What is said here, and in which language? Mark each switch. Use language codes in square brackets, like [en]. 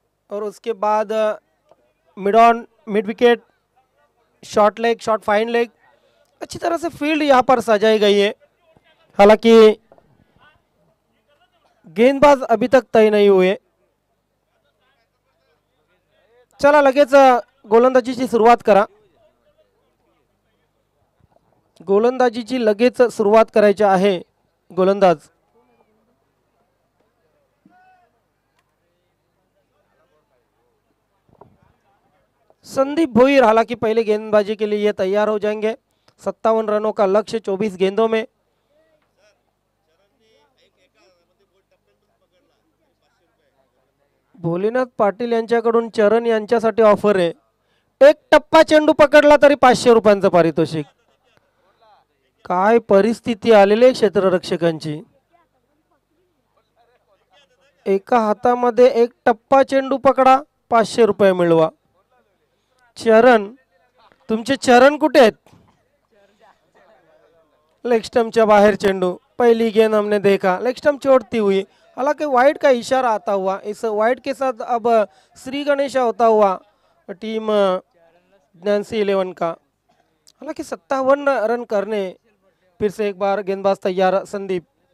[hi] और उसके बाद mid on, mid wicket, short leg, short fine leg, अच्छी तरह से फील्ड यहाँ पर सजाई गई है। हालांकि गेंदबाज अभी तक तय नहीं हुए। [mr] चला लगेच गोलंदाजीची सुरुवात करा। गोलंदाजीची लगेच सुरुवात करायची आहे गोलंदाज। [hi] संदीप भोईर हालांकि पहले गेंदबाजी के लिए ये तैयार हो जाएंगे। 57 रनों का लक्ष्य 24 गेंदों में। [mr] भोलेनाथ पाटील यांच्याकडून चरण यांच्यासाठी ऑफर आहे। एक टप्पा चेंडू पकडला तरी 500 रुपयांचं पारितोषिक। काय परिस्थिती आलेली आहे क्षेत्ररक्षकांची। एका हातामध्ये एक टप्पा चेंडू पकडा, 500 रुपये मिळवा। चरण, तुमचे चरण कुठे आहेत? लेग स्टंपच्या बाहेर चेंडू। [hi] पहली गेंद हमने देखा लेग स्टंप छोड़ती हुई, हालांकि वाइड का इशारा आता हुआ। इस वाइड के साथ अब श्री गणेशा होता हुआ टीम नैन्सी 11 का। हालांकि 57 रन करने, फिर से एक बार गेंदबाज तैयार संदीप।